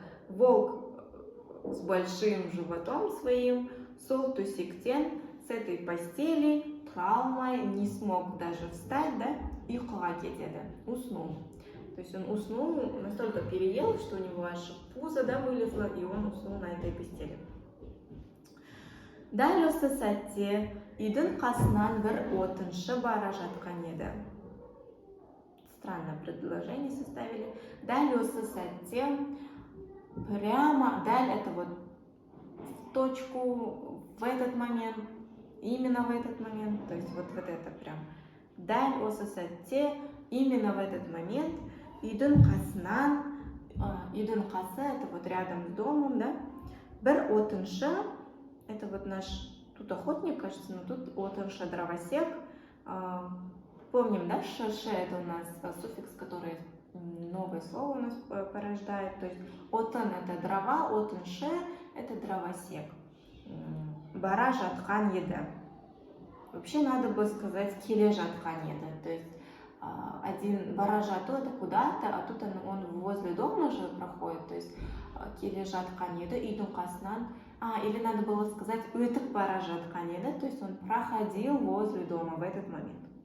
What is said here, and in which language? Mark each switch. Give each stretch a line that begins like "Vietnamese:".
Russian: волк с большим животом своим,
Kazakh: сол төсектен,
Russian: с этой постели, травмой, не смог даже встать, да,
Kazakh: ұйқыға кетеді,
Russian: уснул. То есть он уснул, настолько переел, что у него аж пузо, да, вылезло, и он уснул на этой постели.
Kazakh: Дәл осы сәтте үйдің қасынан бір отыншы бара жатқан еді.
Russian: Странное предложение составили.
Kazakh: Дәл осы сәтте,
Russian: прямо, дәл это вот в точку, в этот момент, именно в этот момент, то есть вот это прям.
Kazakh: Дәл осы сәтте,
Russian: именно в этот момент,
Kazakh: үйдің қасынан,
Russian: үйдің қасы, это вот рядом с домом, да,
Kazakh: бір отыншы,
Russian: это вот наш, тут охотник, кажется, но тут отыншы, дровосек. Помним, да, шеше, это у нас суффикс, который новое слово у нас порождает. То есть отын это дрова, отыншы это дровосек.
Kazakh: Бара жатқан еді.
Russian: Вообще надо бы сказать
Kazakh: келе жатқан еді.
Russian: То есть один
Kazakh: бара жату
Russian: это куда-то, а тут он возле дома же проходит. То есть
Kazakh: келе жатқан еді, үйдің қасынан.
Russian: Или надо было сказать
Kazakh: өтіп бара жатқан еді.
Russian: То есть он проходил возле дома в этот момент.